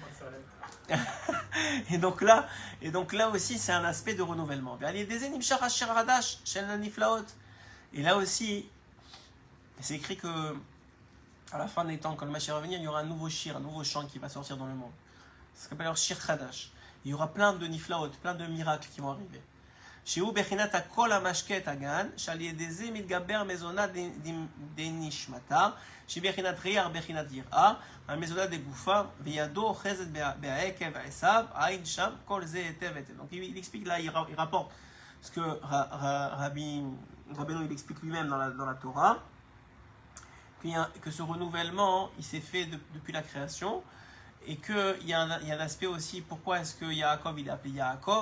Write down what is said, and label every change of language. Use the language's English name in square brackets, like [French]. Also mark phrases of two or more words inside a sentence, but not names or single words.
[French] Et donc là aussi, c'est un aspect de renouvellement. Et là aussi, c'est écrit que à la fin des temps, quand le Mashiach va venir, il y aura un nouveau chant qui va sortir dans le monde. Ça s'appelle alors [Hebrew] שיר חדש. [French] Il y aura plein de niflaot, plein de miracles qui vont arriver. [Hebrew] שהוא בחינת הכל המשקה את הגן, שעל ידי זה מתגבר מזונה דנשמתה, שהיא בחינת ריח, בחינת יראה, המזונה דגופה, וידו אוחזת בהעקב העשיו, עין שם, כל זה היטב היטב. [French] Donc il explique là, il rapporte ce que Rabbeinu il explique lui-même dans la Torah, que ce renouvellement, il s'est fait depuis la création, et qu'il y a un aspect aussi, pourquoi est-ce que Yaakov, il est appelé Yaakov?